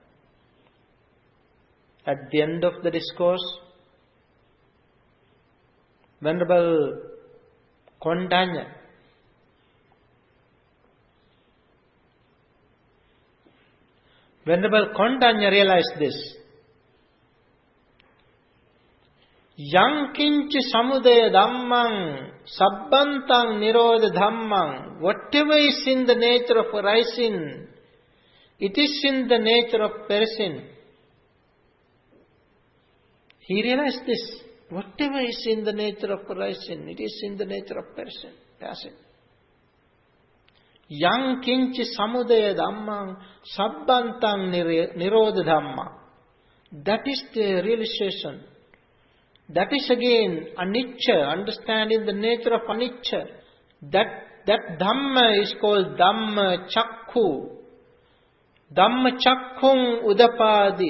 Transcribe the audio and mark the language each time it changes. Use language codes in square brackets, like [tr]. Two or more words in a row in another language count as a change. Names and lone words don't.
[en] At the end of the discourse, Venerable Kondanya realized this. [pi] Yang kinchi samudaya dhammang sabbantang nirodha dhammang. [en] Whatever is in the nature of arising, it is in the nature of perishing. He realized this. Whatever is in the nature of arising, it is in the nature of passing. [pi] Yang kinchi samudaya dhammang sabbantang nirodha dhamma. [en] That is the realization. That is again anicca, understanding the nature of anicca. That Dhamma is called Dhamma Chakku. [pi] Dhamma Chakkung Udapadi.